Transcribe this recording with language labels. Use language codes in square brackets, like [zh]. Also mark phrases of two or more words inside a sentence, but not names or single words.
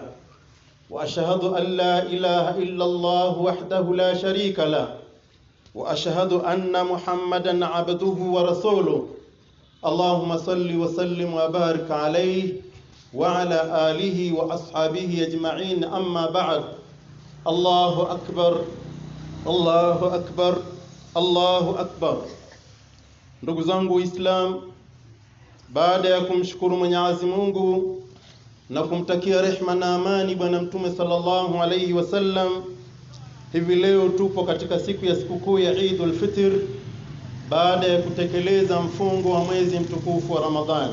[ar] وأشهد أن لا إله إلا الله وحده لا شريك له وأشهد أن محمدا عبده ورسوله. اللهم صل وسلم وبارك عليه وعلى آله وأصحابه أجمعين. أما بعد. الله أكبر الله أكبر الله أكبر. [sw] Ndugu zangu Islam, baada ya kumshukuru Mwenyezi Mungu na kumtakia rehma na amani bwana Mtume [ar] صلى الله عليه وسلم, [sw] hivi leo tupo katika siku ya sikukuu ya Eidul Fitr baada ya kutekeleza mfungo wa mwezi mtukufu wa Ramadhani.